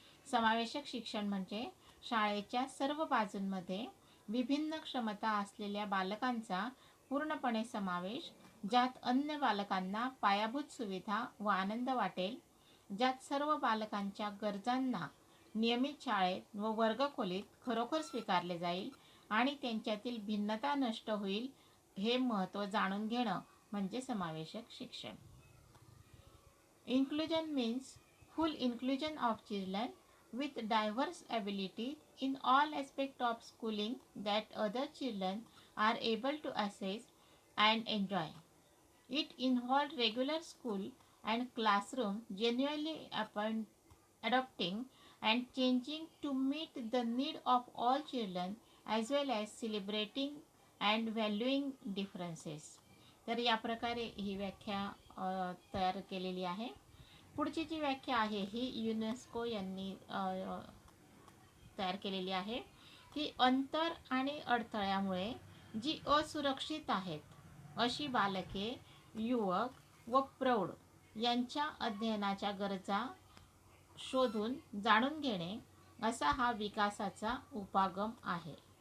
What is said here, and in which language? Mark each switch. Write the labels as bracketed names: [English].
[Marathi] समावेशक शिक्षण म्हणजे शाळेच्या सर्व बाजूंमध्ये विभिन्न क्षमता असलेल्या बालकांचा पूर्णपणे समावेश, ज्यात अन्य बालकांना पायाभूत सुविधा व आनंद वाटेल, ज्यात सर्व बालकांच्या गरजांना नियमित शाळेत व वर्गखोलीत खरोखर स्वीकारले जाईल आणि त्यांच्यातील भिन्नता नष्ट होईल, हे महत्त्व जाणून घेणं म्हणजे समावेशक शिक्षण. [English] Inclusion means full inclusion of children with diverse abilities in all aspects of schooling that other children are able to access and enjoy. It involves regular school and classroom genuinely adapting and changing to meet the need of all children as well as celebrating and valuing differences. [Marathi] तर या प्रकारे ही व्याख्या तयार केलेली आहे. पुढची जी व्याख्या आहे ही युनेस्को यांनी तयार केलेली आहे की अंतर आणि अडथळ्यामुळे जी असुरक्षित आहेत अशी बालके, युवक व प्रौढ यांच्या अध्ययनाच्या गरजा शोधून जाणून घेणे असा हा विकासाचा उपागम आहे.